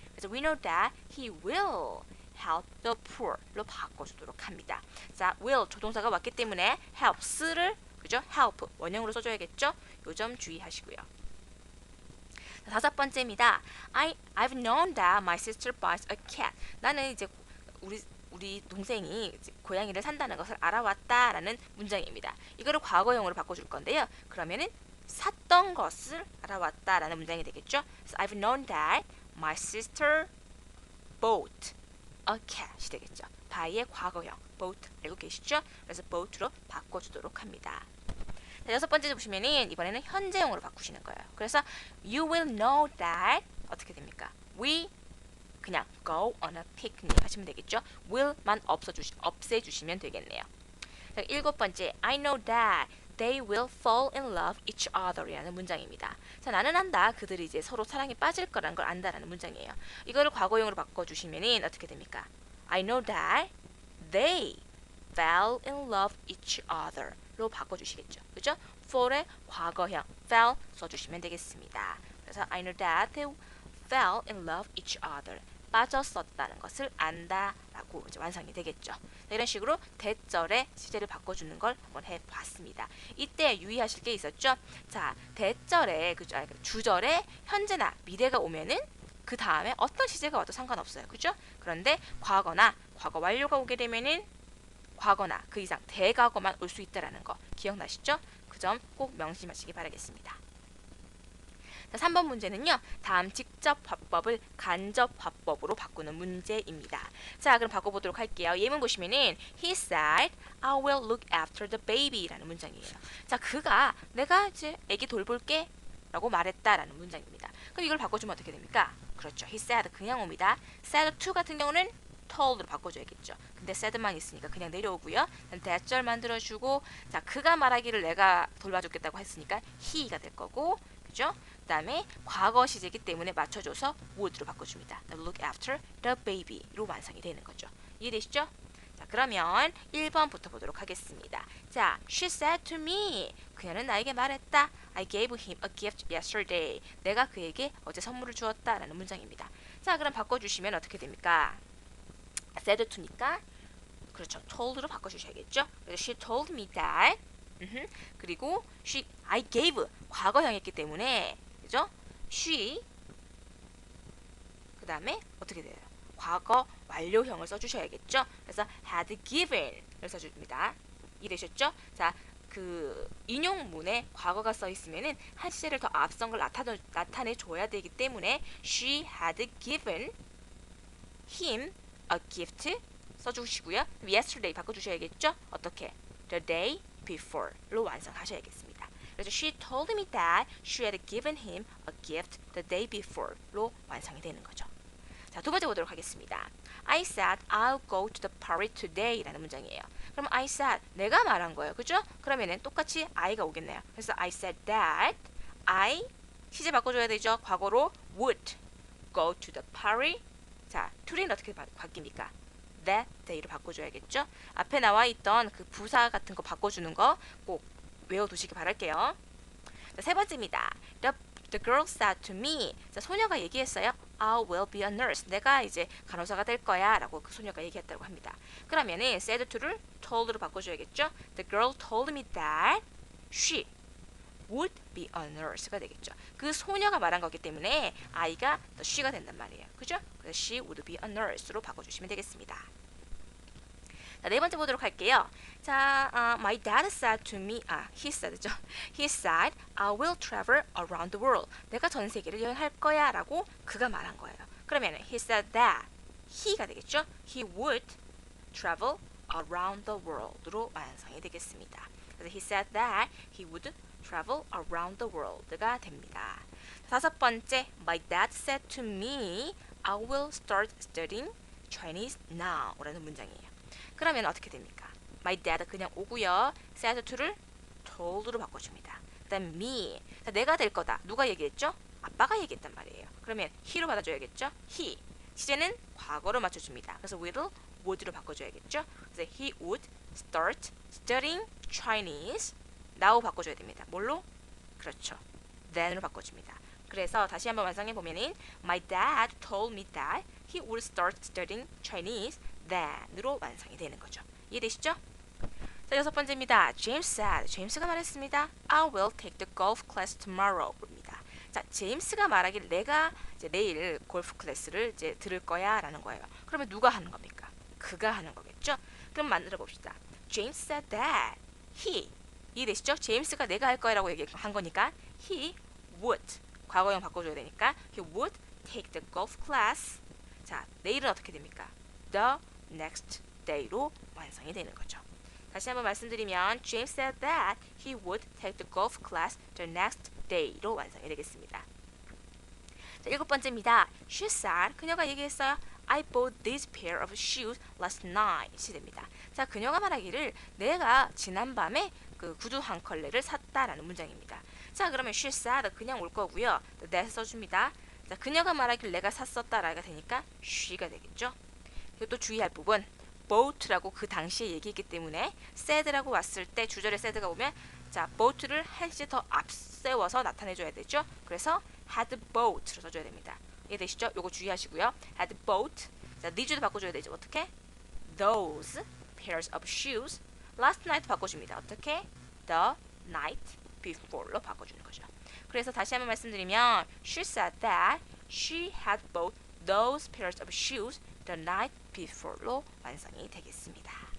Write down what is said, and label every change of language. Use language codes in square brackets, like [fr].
[en] 그래서 we know that he will help the poor [ko] 로 바꿔주도록 합니다. 자, will 조동사가 왔기 때문에 helps를, 그죠? help 원형으로 써줘야겠죠. 요 점 주의하시고요. 자, 다섯 번째입니다. [en] I've known that my sister buys a cat. [ko] 나는 이제 우리 동생이 이제 고양이를 산다는 것을 알아왔다라는 문장입니다. 이거를 과거형으로 바꿔줄 건데요. 그러면은 샀던 것을 알아왔다라는 문장이 되겠죠. [en] So I've known that my sister bought a cat이 되겠죠. [ko] buy의 과거형 bought 알고 계시죠? 그래서 bought로 바꿔주도록 합니다. 자, 여섯 번째 보시면은 이번에는 현재형으로 바꾸시는 거예요. [en] 그래서 you will know that [ko] 어떻게 됩니까? [en] We 그냥 go on a picnic 하시면 되겠죠. [ko] will만 없애주시면 되겠네요. 자, 일곱 번째, [en] I know that they will fall in love each other 이라는 문장입니다. [ko] 자, 나는 안다. 그들이 이제 서로 사랑에 빠질 거라는 걸 안다라는 문장이에요. 이거를 과거형으로 바꿔주시면 어떻게 됩니까? [en] I know that they fell in love each other로 바꿔주시겠죠. [ko] 그죠? fall의 과거형 fell 써주시면 되겠습니다. [en] 그래서 I know that they fell in love each other. [ko] 빠졌었다는 것을 안다라고 이제 완성이 되겠죠. 이런 식으로 대절의 시제를 바꿔주는 걸 한번 해봤습니다. 이때 유의하실 게 있었죠. 자, 대절에 주절에 현재나 미래가 오면은 그 다음에 어떤 시제가 와도 상관없어요. 그죠? 그런데 과거나 과거 완료가 오게 되면은 과거나 그 이상 대과거만 올 수 있다라는 거 기억나시죠? 그 점 꼭 명심하시기 바라겠습니다. 자, 3번 문제는요. 다음 직접 화법을 간접 화법으로 바꾸는 문제입니다. 자, 그럼 바꿔보도록 할게요. 예문 보시면은 [en] He said, I will look after the baby 라는 문장이에요. [ko] 자, 그가 내가 이제 애기 돌볼게 라고 말했다라는 문장입니다. 그럼 이걸 바꿔주면 어떻게 됩니까? 그렇죠. He said 그냥 옵니다. said to 같은 경우는 told로 바꿔줘야겠죠. 근데 said만 있으니까 그냥 내려오고요. 대절 만들어주고, 자, 그가 말하기를 내가 돌봐줬겠다고 했으니까 he가 될 거고, 그죠? 그 다음에 과거 시제이기 때문에 맞춰줘서 would로 바꿔줍니다. look after the baby로 완성이 되는 거죠. 이해되시죠? 자, 그러면 1번부터 보도록 하겠습니다. 자, [en] she said to me. [ko] 그녀는 나에게 말했다. [en] I gave him a gift yesterday. [ko] 내가 그에게 어제 선물을 주었다라는 문장입니다. 자, 그럼 바꿔주시면 어떻게 됩니까? said to니까 그렇죠. told로 바꿔주셔야겠죠. [en] 그래서 she told me that. [ko] 그리고 I gave 과거형이었기 때문에 그죠? she 그 다음에 어떻게 돼요? 과거 완료형을 써주셔야겠죠. 그래서 had given을 써줍니다. 이해되셨죠? 자, 그 인용문에 과거가 써 있으면은 한 시제를 더 앞선 걸 나타내 줘야 되기 때문에 she had given him a gift 써주시고요. yesterday 바꿔주셔야겠죠. 어떻게? [en] the day before로 완성하셔야겠습니다. 그래서 she told me that she had given him a gift the day before로 완성이 되는 거죠. [ko] 자, 두 번째 보도록 하겠습니다. [en] I said I'll go to the party today 라는 문장이에요. [ko] 그럼 I said 내가 말한 거예요. 그죠? 그러면은 똑같이 I가 오겠네요. [en] 그래서 I said that I 시제 바꿔줘야 되죠. 과거로 would go to the party. [ko] 자, to는 어떻게 바뀝니까? that day로 바꿔줘야겠죠. 앞에 나와 있던 그 부사 같은 거 바꿔주는 거 꼭 외워두시기 바랄게요. 자, 세 번째입니다. The [en] The girl said to me. [ko] 자, 소녀가 얘기했어요. [en] I will be a nurse. [ko] 내가 이제 간호사가 될 거야 라고 그 소녀가 얘기했다고 합니다. 그러면은 said to를 told로 바꿔줘야겠죠. [en] The girl told me that she would be a nurse가 되겠죠. [ko] 그 소녀가 말한 거기 때문에 I가 the she가 된단 말이에요. 그죠? 그래서 she would be a nurse로 바꿔주시면 되겠습니다. 자, 네 번째 보도록 할게요. [en] 자, my dad said to me, he said죠. He said, I will travel around the world. [ko] 내가 전 세계를 여행할 거야 라고 그가 말한 거예요. [en] 그러면 he said that, he가 되겠죠. He would travel around the world로 완성이 되겠습니다. 그래서 he said that he would travel around the world가 됩니다. 다섯 번째, my dad said to me, I will start studying Chinese now 라는 문장이에요. [ko] 그러면 어떻게 됩니까? My dad 그냥 오고요. said to를 told로 바꿔줍니다. 그다음 me. 자, 내가 될 거다. 누가 얘기했죠? 아빠가 얘기했단 말이에요. 그러면 he로 받아줘야겠죠? [en] he. [ko] 시제는 과거로 맞춰줍니다. 그래서 will, would로 바꿔줘야겠죠? [en] 그래서 he would start studying Chinese. [ko] now 바꿔줘야 됩니다. 뭘로? 그렇죠. then으로 바꿔줍니다. 그래서 다시 한번 완성해 보면은 [en] My dad told me that he would start studying Chinese then으로 완성이 되는 거죠. [ko] 이해되시죠? 자, 여섯 번째입니다. [en] James said. [ko] 제임스가 말했습니다. [en] I will take the golf class tomorrow입니다. [ko] 자, 제임스가 말하길 내가 이제 내일 골프 클래스를 이제 들을 거야라는 거예요. 그러면 누가 하는 겁니까? 그가 하는 거겠죠? 그럼 만들어 봅시다. [en] James said that he. [ko] 이해되시죠? 제임스가 내가 할 거야라고 얘기한 거니까 he would. [en] 과거형 바꿔줘야 되니까 he would take the golf class. [ko] 자, 내일은 어떻게 됩니까? The next day로 완성이 되는 거죠. 다시 한번 말씀드리면 [en] James said that he would take the golf class the next day로 완성이 되겠습니다. [ko] 자, 일곱 번째입니다. [en] She said, [ko] 그녀가 얘기했어요. [en] I bought this pair of shoes last night. [ko] 됩니다. 자, 그녀가 말하기를 내가 지난밤에 그 구두 한 컬레를 샀다라는 문장입니다. 자, 그러면 she said 그냥 올 거고요. that 써줍니다. 자, 그녀가 말하길 내가 샀었다라가 되니까 she가 되겠죠. 그리고 또 주의할 부분 bought라고 그 당시에 얘기했기 때문에 said라고 왔을 때 주절에 said가 오면 자, bought를 한 시제 더 앞세워서 나타내줘야 되죠. 그래서 had bought로 써줘야 됩니다. 이해되시죠? 요거 주의하시고요. had bought. 자, these도 바꿔줘야 되죠. [en] 어떻게? Those pairs of shoes. last night 바꿔줍니다. [ko] 어떻게? [en] The night before로 바꿔주는 거죠. [ko] 그래서 다시 한번 말씀드리면 [en] she said that she had bought those pairs of shoes the night before로 완성이 되겠습니다.